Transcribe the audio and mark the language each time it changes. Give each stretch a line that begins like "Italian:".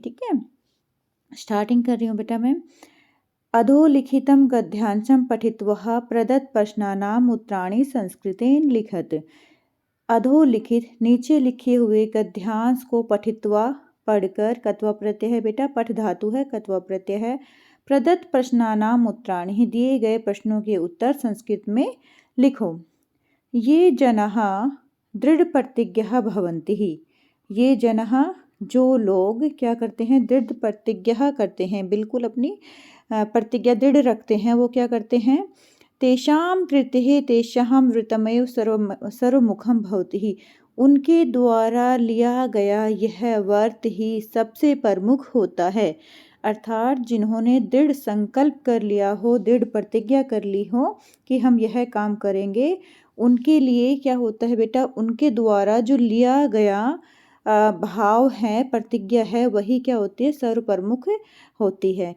Hindi: ठीक है, स्टार्टिंग कर रही हूँ बेटा मैं।
Sanskrit: अधोलिखितं गद्यांशं पठित्वा प्रदत्त प्रश्नानाम उत्तराणि संस्कृतेन लिखत।
Hindi: अधोलिखित नीचे लिखे हुए गद्यांश को पठित्वा पढ़कर, कत्वा प्रत्यय है बेटा, पठ धातु है, कत्वा प्रत्यय है। प्रदत्त प्रश्नानाम उत्तराणि दिए गए प्रश्नों के उत्तर संस्कृत में लिखो।
Sanskrit: ये जनाः दृढ़ प्रतिज्ञः भवन्ति। ये जनाः
Hindi: जो लोग क्या करते हैं, दृढ़ प्रतिज्ञा करते हैं, बिल्कुल अपनी प्रतिज्ञा दृढ़ रखते हैं। वो क्या करते हैं,
Sanskrit: तेषां कृते तेषां वृत्तमेव सर्वमुखं भवति।
Hindi: उनके द्वारा लिया गया यह व्रत ही सबसे प्रमुख होता है। अर्थात जिन्होंने दृढ़ संकल्प कर लिया हो, दृढ़ प्रतिज्ञा कर ली हो कि हम यह काम करेंगे, उनके लिए क्या होता है बेटा, उनके द्वारा जो लिया गया भाव है, प्रतिज्ञा है, वही क्या होती है, सर्वप्रमुख होती है।